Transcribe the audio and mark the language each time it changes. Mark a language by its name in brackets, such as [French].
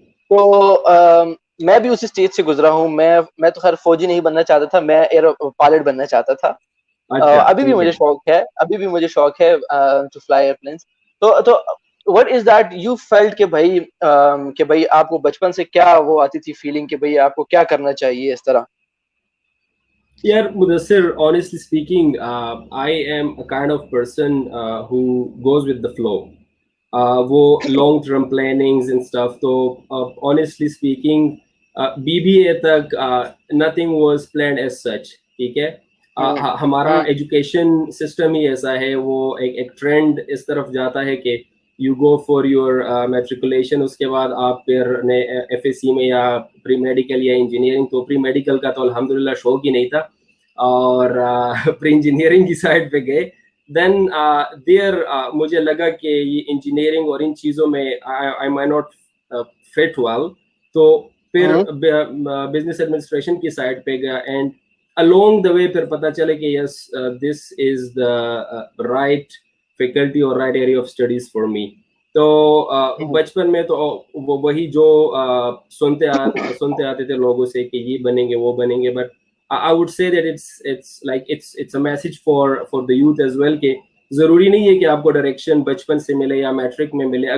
[Urdu] تو میں بھی اسی اسٹیج سے گزرا ہوں. میں تو خیر فوجی نہیں بننا چاہتا تھا, میں ایئر پائلٹ بننا چاہتا تھا. ابھی بھی مجھے شوق ہے [English] To fly airplanes. [Urdu] تو [English] what is that you felt [Urdu] کہ بھائی آپ کو بچپن سے کیا وہ آتی تھی فیلنگ کہ بھائی آپ کو کیا کرنا چاہیے اس طرح؟ [English] یار Mudassir, honestly speaking, I am a kind of person who goes with the flow. وہ long term plannings and stuff. تو honestly speaking, BBA تک nothing was planned as such. [Urdu] ٹھیک ہے, ہمارا ایجوکیشن سسٹم ہی ایسا ہے, وہ ایک ٹرینڈ اس طرف جاتا ہے کہ [English] you go for your matriculation, [Urdu] اس کے بعد آپ پھر FSC میں یا پری میڈیکل یا انجینئرنگ. تو پری میڈیکل کا تو الحمدللہ شوق ہی نہیں تھا, اور پری انجینئرنگ کی سائڈ پہ گئے. then there مجھے لگا کہ یہ انجینئرنگ اور ان چیزوں میں [English] I might not fit well, [Urdu] تو پھر بزنس ایڈمنسٹریشن کی سائڈ پہ گیا, اینڈ along the way پھر پتہ چلے کہ [English] yes, this is the right faculty or right area of studies for me. [Urdu] تو بچپن میں تو وہی جو سنتے آتے تھے لوگوں سے کہ یہ بنیں گے وہ بنیں گے, but [English] I would say that it's a message for the youth as well [Urdu] کہ ضروری نہیں ہے کہ آپ کو ڈائریکشن بچپن سے ملے یا میٹرک میں ملے.